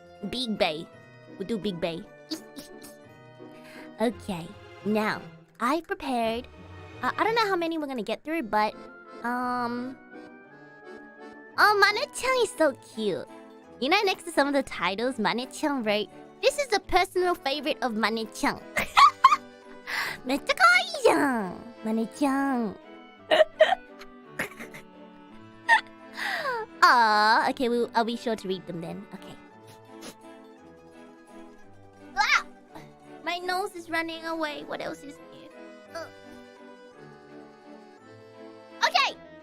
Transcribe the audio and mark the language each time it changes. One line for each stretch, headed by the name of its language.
English: Big Bay. We'll do Big Bay. Okay. Now, I've prepared... I don't know how many we're gonna get through, but... Oh, Mane-chan is so cute. You know, next to some of the titles, Mane-chan wrote, "This is a personal favorite of Mane-chan."
Japanese: めっちゃ可愛いじゃん Mane-chan.
English: Aww. Okay, I'll be sure to read them then. Okay. Ah! My nose is running away. What else is here? Okay!